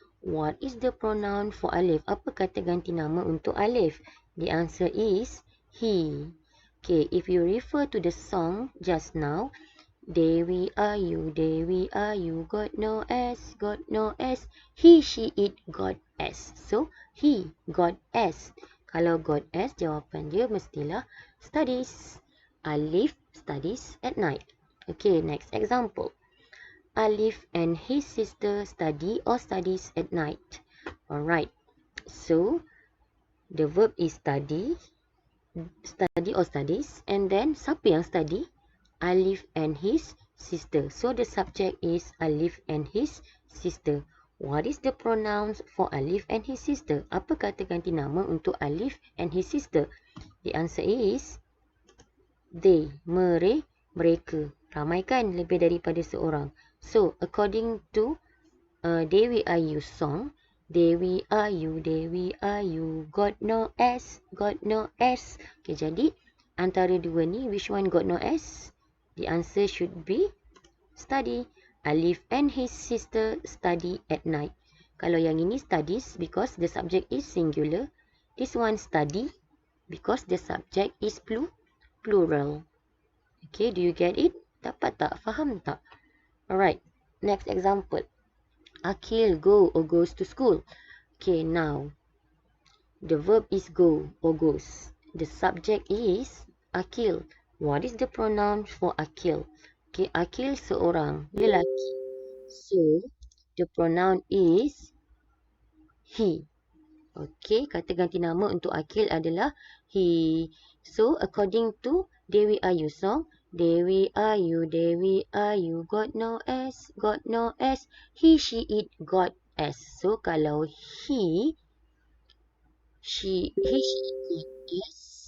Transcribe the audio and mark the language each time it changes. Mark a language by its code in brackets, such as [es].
[en] What is the pronoun for Alif? [ms] Apa kata ganti nama untuk Alif? [en] The answer is he. Okay, if you refer to the song just now, they, we, are you, they, we, are you, got no S, got no S, he, she, it, got S. So, he got S. [ms] Kalau [en] got S, [ms] jawapan dia mestilah [en] studies. Alif studies at night. Okay, next example. Alif and his sister study or studies at night. Alright, so the verb is study or studies, and then [ms] siapa yang [en] study? Alif and his sister. So the subject is Alif and his sister. What is the pronouns for Alif and his sister? [ms] Apa kata ganti nama untuk [en] Alif and his sister? The answer is they, mereka. [ms] Ramai kan, lebih daripada seorang. [en] So according to They, We, Are You song, they, we, are you, they, we, are you, got no S, got no S. Okay, [ms] jadi antara dua ni, [en] which one got no S? The answer should be study. Alif and his sister study at night. [ms] Kalau yang ini [en] studies because the subject is singular. This one study because the subject is plural. Okay, do you get it? [ms] Dapat tak? Faham tak? [en] Alright, next example. Akil go or goes to school. Okay, now the verb is go or goes. The subject is Akil. What is the pronoun for Akil? Okay, Akil [ms] seorang lelaki. [en] So, the pronoun is he. [ms] Okay, kata ganti nama untuk Akil adalah he. [en] So, according to Dewi Ayu song, Dewi Ayu, got no S, he, she, it, got S. So, kalau he, she, it, got S.